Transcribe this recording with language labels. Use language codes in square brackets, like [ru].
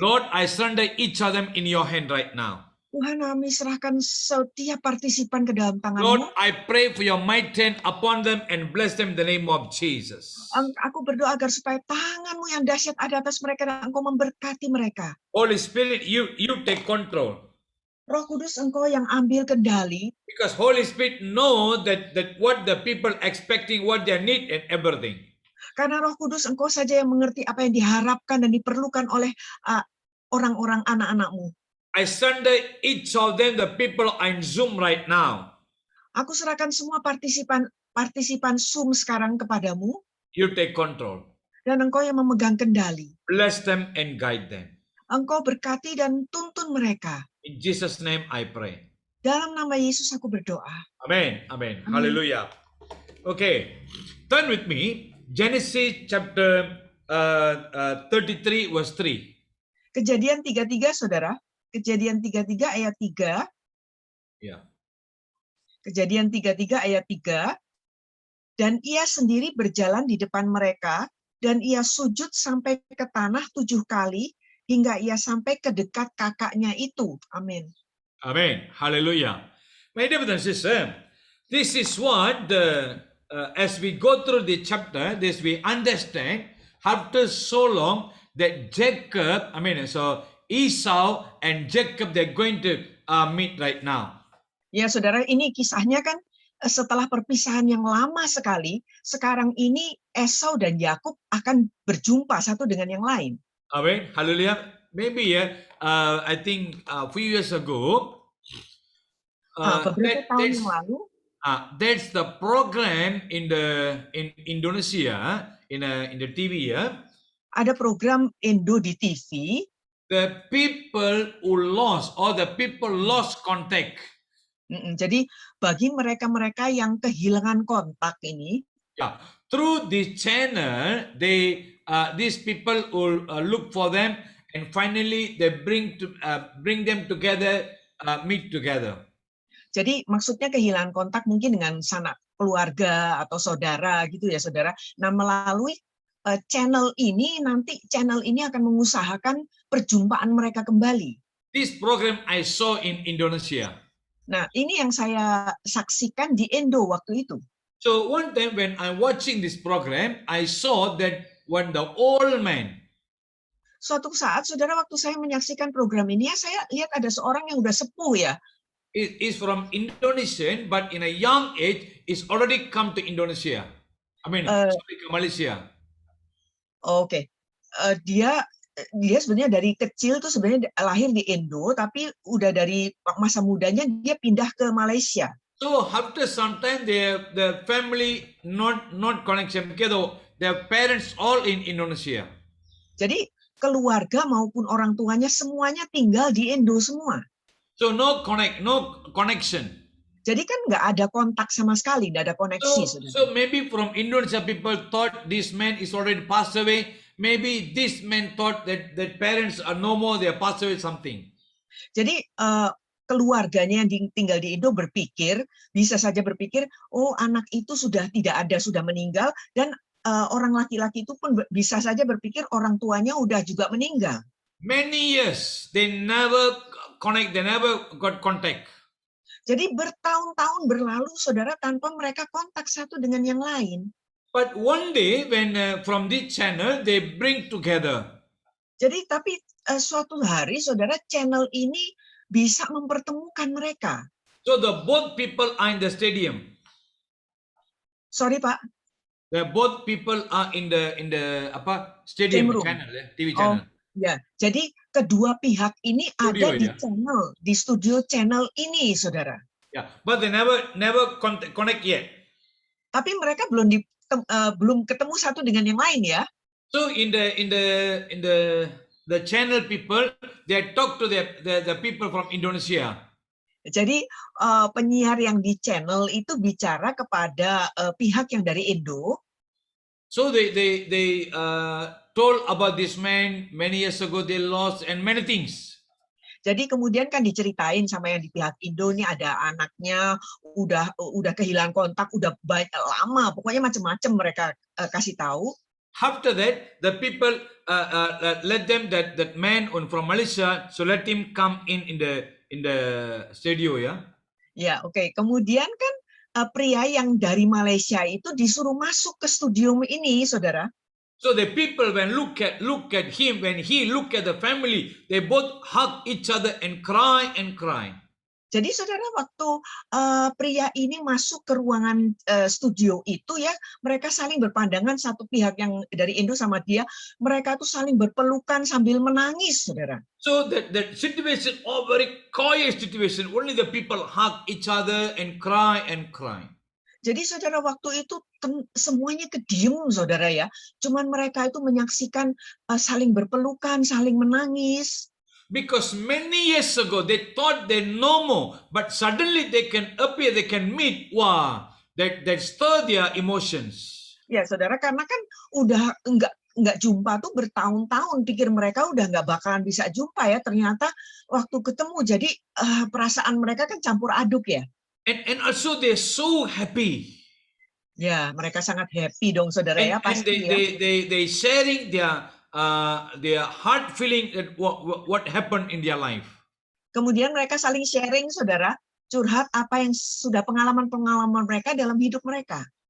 [en] Lord, I surrender each of them in your hand right now. [id] Tuhan, kami serahkan setiap partisipan ke dalam [en] Lord, [id] tangan-Mu. [en] I pray for your mighty hand upon them and bless them in the name of Jesus. [id] Aku berdoa agar supaya tangan-Mu yang dahsyat ada atas mereka dan Engkau memberkati mereka. [en] Holy Spirit, you take control. [id] Roh Kudus, Engkau yang ambil kendali, [en] Because Holy Spirit know that what the people expecting, what they need and everything. [id] karena Roh Kudus Engkau saja yang mengerti apa yang diharapkan dan diperlukan oleh orang-orang anak-anak-Mu. [en] I surrender each of them, the people on Zoom right now. [id] Aku serahkan semua partisipan Zoom sekarang kepadamu, [en] You take control. [id] dan Engkau yang memegang kendali. [en] Bless them and guide them. [id] Engkau berkati dan tuntun mereka. [en] In Jesus' name I pray. [id] Dalam nama Yesus aku berdoa. [en] Amen. Amen. Amen. Hallelujah. Okay. Turn with me. Genesis chapter 33 verse 3. [id] Kejadian 33, saudara. Kejadian 33 ayat 3. [en] Yeah. [id] Kejadian 33 ayat 3. Dan ia sendiri berjalan di depan mereka, dan ia sujud sampai ke tanah 7 kali, hingga ia sampai ke dekat kakaknya itu. Amin. [en] Amen. Hallelujah. My dear brothers and sisters, this is what as we go through the chapter, this we understand after so long that Jacob, so Esau and Jacob, they're going to meet right now. [id] Ya, saudara, ini kisahnya kan setelah perpisahan yang lama sekali, sekarang ini Esau dan Yakub akan berjumpa satu dengan yang lain. [en] Amen. Hallelujah. Maybe I think a few years ago, [id] Beberapa tahun yang lalu, [en] that's the program in Indonesia in the TV. [id] Ada program Indo di TV. [en] The people who lost or the people lost contact. [id] Jadi bagi mereka-mereka yang kehilangan kontak ini, [en] through this channel, these people will look for them, and finally they bring them together, meet together. [id] Jadi maksudnya kehilangan kontak mungkin dengan sanak keluarga atau saudara gitu ya, saudara. Nah, melalui channel ini akan mengusahakan perjumpaan mereka kembali. [en] This program I saw in Indonesia. [id] Nah, ini yang saya saksikan di Indo waktu itu. [en] So one time when I'm watching this program, I saw that when the old man, [id] Suatu saat, saudara, waktu saya menyaksikan program ini, saya lihat ada seorang yang udah sepuh ya. [en] is from Indonesian, but in a young age is already come to Indonesia. Sorry, [id] ke Malaysia. Oke. Dia sebenarnya dari kecil tuh sebenarnya lahir di Indo, tapi udah dari masa mudanya dia pindah ke Malaysia. [en] So after some time, the family not connection because their parents all in Indonesia. [id] Jadi keluarga maupun orang tuanya semuanya tinggal di Indo semua. [en] So no connection. [id] Jadi kan nggak ada kontak sama sekali, nggak ada koneksi. [en] So maybe from Indonesia people thought this man is already passed away. Maybe this man thought that parents are no more, they are passed away something. [id] Jadi keluarganya yang tinggal di Indo bisa saja berpikir, oh anak itu sudah tidak ada, sudah meninggal, dan orang laki-laki itu pun bisa saja berpikir orang tuanya udah juga meninggal. [en] Many years they never connect, they never got contact. [id] Jadi bertahun-tahun berlalu, saudara, tanpa mereka kontak satu dengan yang lain. [en] But one day when from this channel they bring together. [id] Jadi tapi suatu hari, saudara, channel ini bisa mempertemukan mereka. [en] So the both people are in the stadium. Sorry, Pak. The both people are in the stadium channel, TV channel. [id] Ya, jadi kedua pihak ini ada di channel, di studio channel ini, saudara. [en] Yeah, but they never connect yet. [id] Tapi mereka belum ketemu satu dengan yang lain ya. [en] So in the channel people, they talk to the people from Indonesia. [id] Jadi penyiar yang di channel itu bicara kepada pihak yang dari Indo. [en] So they told about this man many years ago they lost and many things. [id] Jadi kemudian kan diceritain sama yang di pihak Indo nih ada anaknya udah kehilangan kontak udah lama, pokoknya macam-macam mereka kasih tahu. [en] After that, the people let them that man from Malaysia, so let him come in the studio ya. [id] Ya, oke. Kemudian kan pria yang dari Malaysia itu disuruh masuk ke studio ini, saudara. [en] So the people when look at him, when he look at the family, they both hug each other and cry and cry. [id] Jadi saudara waktu pria ini masuk ke ruangan studio itu ya, mereka saling berpandangan satu pihak yang dari Indo sama dia, mereka tuh saling berpelukan sambil menangis, saudara. [en] So that situation, very quiet situation, only the people hug each other and cry and cry. [id] Jadi saudara waktu itu semuanya kediem saudara ya, cuman mereka itu menyaksikan saling berpelukan, saling menangis. [en] Because many years ago they thought they know more, but suddenly they can appear, they can meet. Wow, that stir their emotions. [id] Ya saudara, karena kan udah nggak jumpa tuh bertahun-tahun, pikir mereka udah nggak bakalan bisa jumpa ya. Ternyata waktu ketemu, jadi perasaan mereka kan campur aduk ya. [en] And also they're so happy. [id] Ya, mereka sangat happy dong saudara ya pasti. [en] And they sharing their heart feeling that what happened in their life. [id] Kemudian mereka saling sharing saudara, curhat apa yang sudah pengalaman mereka dalam hidup mereka.